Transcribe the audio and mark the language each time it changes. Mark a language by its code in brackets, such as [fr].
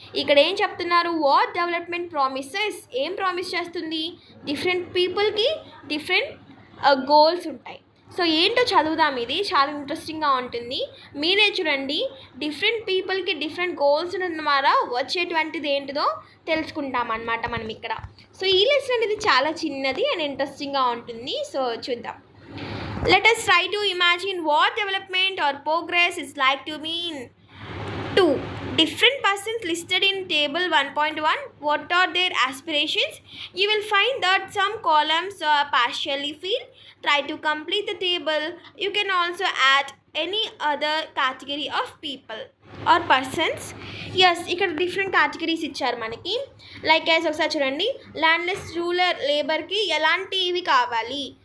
[te] ఇక్కడ ఏం చెప్తున్నారు, [en] what development promises, [te] ఏం ప్రామిస్ చేస్తుంది, డిఫరెంట్ పీపుల్కి డిఫరెంట్ గోల్స్ ఉంటాయి. సో ఏంటో చదువుదాం, ఇది చాలా ఇంట్రెస్టింగ్గా ఉంటుంది. మీరే చూడండి, డిఫరెంట్ పీపుల్కి డిఫరెంట్ గోల్స్ ఉండడం ద్వారా వచ్చేటువంటిది ఏంటిదో తెలుసుకుంటాం అన్నమాట మనం ఇక్కడ. సో ఈ లెసన్ అనేది చాలా చిన్నది అండ్ ఇంట్రెస్టింగ్గా ఉంటుంది. సో చూద్దాం. [en] Let us try to imagine what development or progress is like to mean to different persons listed in table 1.1. What are their aspirations? You will find that some columns are partially filled. Try to complete the table. You can also add any other category of people or persons. [te] Yes, ఇక్కడ different categories ఇచ్చారు మనకి. Like as ఒకసారి చూడండి, landless rural లేబర్కి ఎలాంటివి కావాలి.